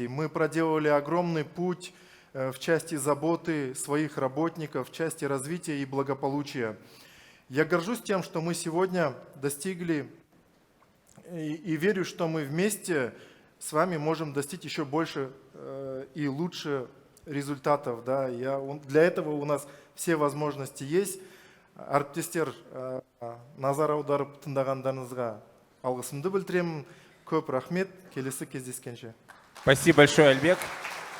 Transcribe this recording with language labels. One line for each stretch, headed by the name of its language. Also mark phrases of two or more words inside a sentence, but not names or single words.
Russian: Мы проделали огромный путь в части заботы своих работников, в части развития и благополучия. Я горжусь тем, что мы сегодня достигли, и верю, что мы вместе с вами можем достичь еще больше и лучше результатов. Да. Для этого у нас все возможности есть.
Kazakh: Әріптестер, назар аударып тыңдағандарыңызға алғысымды білдіремін. Көп рахмет. Келесі кездескенше.
Russian: Спасибо большое, Альбек.